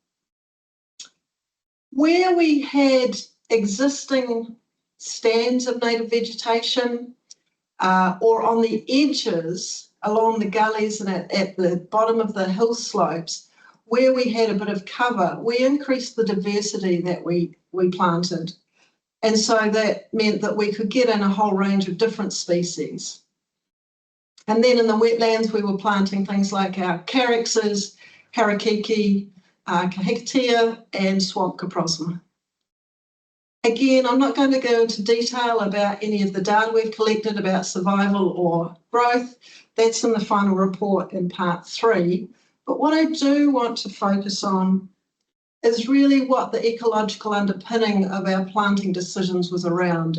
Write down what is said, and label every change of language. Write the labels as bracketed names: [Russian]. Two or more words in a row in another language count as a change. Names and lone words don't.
[English] Where we had existing stands of native vegetation or on the edges, along the gullies and at the bottom of the hill slopes, where we had a bit of cover, we increased the diversity that we planted. And so that meant that we could get in a whole range of different species. And then in the wetlands, we were planting things like our caryxes, harakiki, kahikatea, and swamp coprosma. Again, I'm not going to go into detail about any of the data we've collected about survival or growth. That's in the final report in part 3. But what I do want to focus on is really what the ecological underpinning of our planting decisions was around.